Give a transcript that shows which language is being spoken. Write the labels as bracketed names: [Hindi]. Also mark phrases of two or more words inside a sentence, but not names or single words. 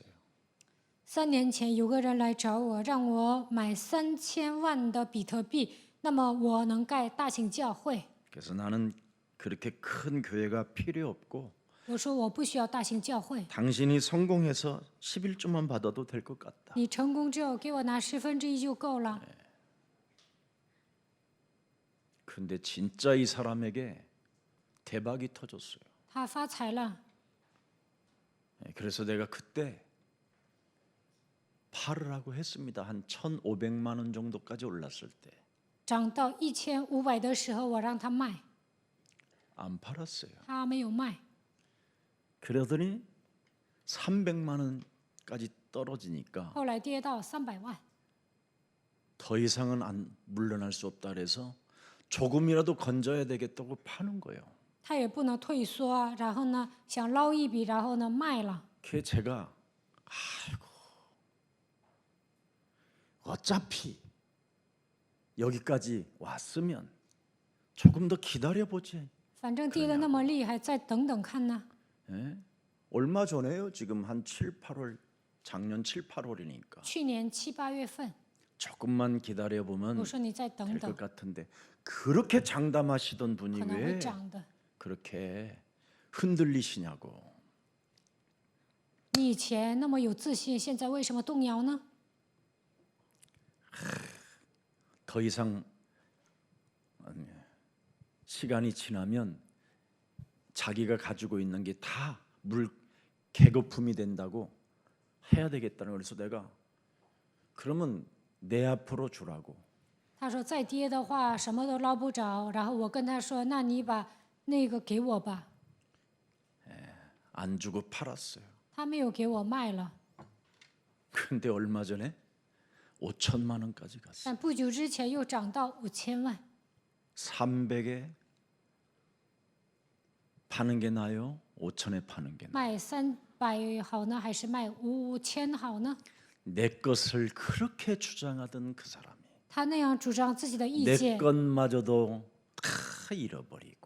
[Chinese] 3年前有个人来找我，让我买3000万的比特币，那么我能盖大型教会。 [Korean] 그래서 나는 그렇게 큰 교회가 필요 없고 [Chinese] 我说我不需要大型教会， [Korean] 당신이 성공해서 11조만 받아도 될 것 같다. [Chinese] 你成功之后给我拿1/10就够了。 [Korean] 근데 진짜 이 사람에게 대박이 터졌어요. [Chinese] 他发财了， [Korean] 그래서 내가 그때 팔으라고 했습니다. 한 1,500만 원 정도까지 올랐을 때. [Chinese] 涨到1500的时候，我让他卖， [Korean] 안 팔았어요. [Chinese] 他没有卖。 [Korean] 그러더니 300만 원까지 떨어지니까 [Chinese] 后来跌到300万， [Korean] 더 이상은 안 물러날 수 없다 그래서 조금이라도 건져야 되겠다고 파는 거예요. [Chinese] 他也不能退缩啊。然后呢，想捞一笔，然后呢卖了。 [Korean] 그게 제가 아이고 어차피 여기까지 왔으면 조금 더 기다려보지. [Chinese] 反正跌得那么厉害，再等等看呢。 [Korean] 예? 얼마 전에요? 지금 한 7, 8월 작년 7, 8월이니까 [Chinese] 去年7、8月份， [Korean] 조금만 기다려보면 [Chinese] 我说你再等 [Korean] 될 [Chinese] 等 [Korean] 것 ， 같은데 그렇게 장담하시던 분이 [Chinese] 可能会 [Korean] 왜 [Chinese] 涨的。 [Korean] 그렇게 흔들리시냐고. [Chinese] 你以前那么有自信，现在为什么动摇呢？ [Korean] 더 이상 시간이 지나면 자기가 가지고 있는 게 다 개거품이 된다고 해야 되겠다는 그래서 내가 그러면 내 앞으로 주라고. [Chinese] 他说再跌的话什么都捞不着，然后我跟他说，那你把那个给我吧。 [Korean] 안 주고 팔았어요. [Chinese] 他没有给我卖了， [Korean] 근데 얼마 전에 5천만 원까지 갔어요. [Chinese] 但不久之前又涨到5000万。 [Korean] 300에 파는 게 나요? 5천에 파는 게 나요? [Chinese] 卖300好呢，还是卖5000好呢？ [Korean] 내 것을 그렇게 주장하던 그 사람이 [Chinese] 他那样主张自己的意 [Korean] 내 [Chinese] 见， [Korean] 것마저도 다 잃어버리고